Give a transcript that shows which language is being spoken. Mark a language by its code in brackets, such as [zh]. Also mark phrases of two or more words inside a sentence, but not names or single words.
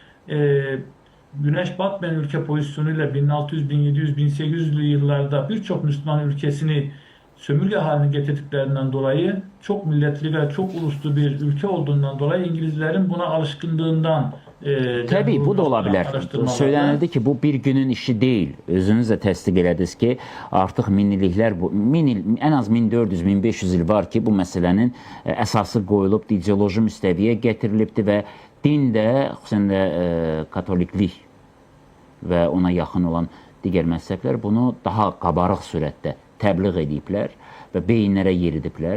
[tr] Güneş batmayan ülke pozisyonuyla 1600, 1700, 1800'lü yıllarda birçok Müslüman ülkesini sömürge haline getirdiklerinden dolayı çok milletli ve çok uluslu bir ülke olduğundan dolayı İngilizlerin buna alışkınlığından Tabii bu da olabilir. Söylenildi ki bu bir günün işi değil. [az] Özünüz də təsdiq elədiniz ki, artıq minilliklər, en az 1400-1500 il var ki, bu məsələnin əsası qoyulub, ideoloji müstəviyə gətirilibdir və din də, xüsusən də katoliklik və ona yaxın olan digər məzhəblər bunu daha qabarıq sürətdə təbliğ ediblər və beyinlərə yeridiblər.